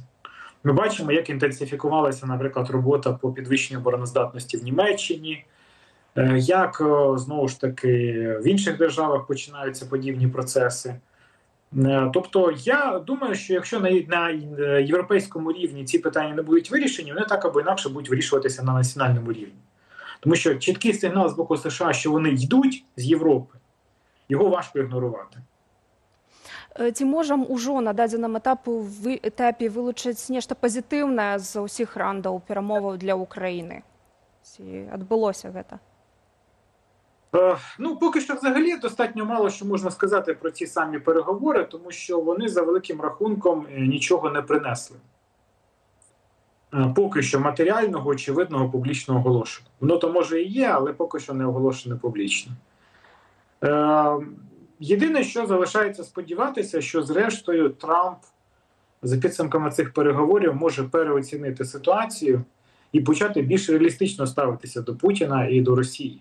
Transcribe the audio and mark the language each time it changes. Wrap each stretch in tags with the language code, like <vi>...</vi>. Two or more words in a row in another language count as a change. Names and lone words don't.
<uk>Ми бачимо, як інтенсифікувалася, наприклад, робота по підвищенню обороноздатності в Німеччині, як, знову ж таки, в інших державах починаються подібні процеси. Тобто, я думаю, що якщо на європейському рівні ці питання не будуть вирішені, вони так або інакше будуть вирішуватися на національному рівні. Тому що чіткий сигнал з боку США, що вони йдуть з Європи, його важко ігнорувати.</uk> <be>Ці можам ужо на дадзеным этапе вылучыць нешта пазітыўнае з усіх раундаў перамоваў для Украіны? Ці адбылося гэта?</be> <uk>Поки що взагалі достатньо мало що можна сказати про ці самі переговори, тому що вони за великим рахунком нічого не принесли. Поки що матеріального, очевидного, публічного оголошення. Воно то може і є, але поки що не оголошене публічно. Єдине, що залишається сподіватися, що зрештою Трамп за підсумками цих переговорів може переоцінити ситуацію і почати більш реалістично ставитися до Путіна і до Росії.</uk>